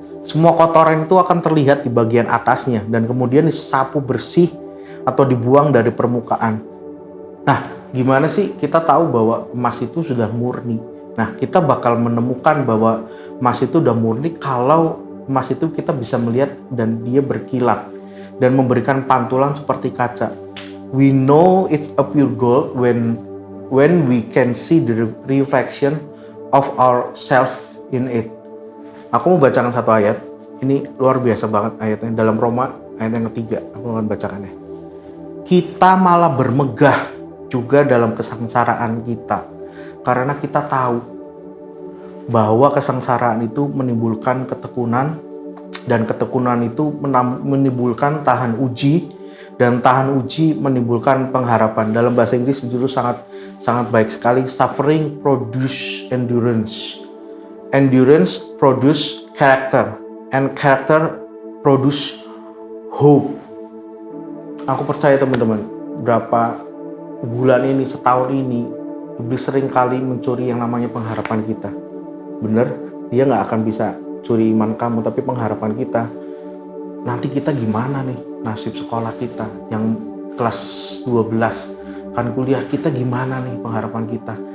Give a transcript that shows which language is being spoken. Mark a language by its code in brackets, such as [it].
[id] Semua kotoran itu akan terlihat di bagian atasnya dan kemudian disapu bersih atau dibuang dari permukaan. Nah, gimana sih kita tahu bahwa emas itu sudah murni? Nah, kita bakal menemukan bahwa emas itu sudah murni kalau emas itu kita bisa melihat dan dia berkilat dan memberikan pantulan seperti kaca. [en] We know it's a pure gold when we can see the reflection of ourselves in it. [id] Aku mau bacakan satu ayat. Ini luar biasa banget ayatnya, dalam Roma ayat yang ketiga. Aku akan bacakannya. Kita malah bermegah juga dalam kesengsaraan kita, karena kita tahu bahwa kesengsaraan itu menimbulkan ketekunan, dan ketekunan itu menimbulkan tahan uji, dan tahan uji menimbulkan pengharapan. Dalam bahasa Inggris itu sangat baik sekali. [en] Suffering produce endurance, endurance produce character, and character produce hope. [id] Aku percaya teman-teman, berapa bulan ini, setahun ini, iblis sering kali mencuri yang namanya pengharapan kita. Bener, dia nggak akan bisa curi iman kamu, tapi pengharapan kita. Nanti kita gimana nih nasib sekolah kita yang kelas 12, kan kuliah kita gimana nih pengharapan kita.